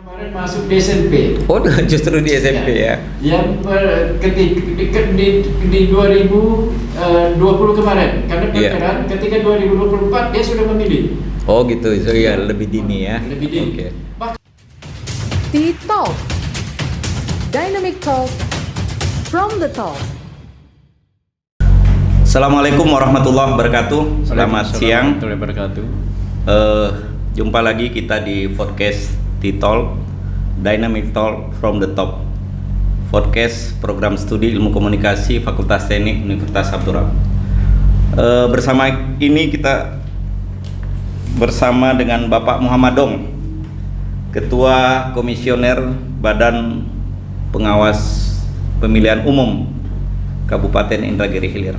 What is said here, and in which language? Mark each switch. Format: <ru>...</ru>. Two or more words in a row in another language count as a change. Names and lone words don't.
<id>Kemarin masuk di SMP. Oh, justru di SMP ya. Yang ketika di 2020 kemarin, karena perkiraan ketika 2024 dia sudah memilih. Oh gitu, so ya lebih dini ya. Lebih dini. Oke. T-Talk, Dynamic Talk from the top.</id> <ar>Assalamualaikum warahmatullahi wabarakatuh.</ar> <id>Selamat siang.</id> <ar>Warahmatullahi wabarakatuh.</ar> <id>Jumpa lagi kita di podcast T-Talk, Dynamic Talk from the top. Podcast program studi ilmu komunikasi Fakultas Teknik Universitas Abdurrahman. Bersama ini kita bersama dengan Bapak Muhammad Dong, Ketua Komisioner Badan Pengawas Pemilihan Umum Kabupaten Indragiri Hilir.</id>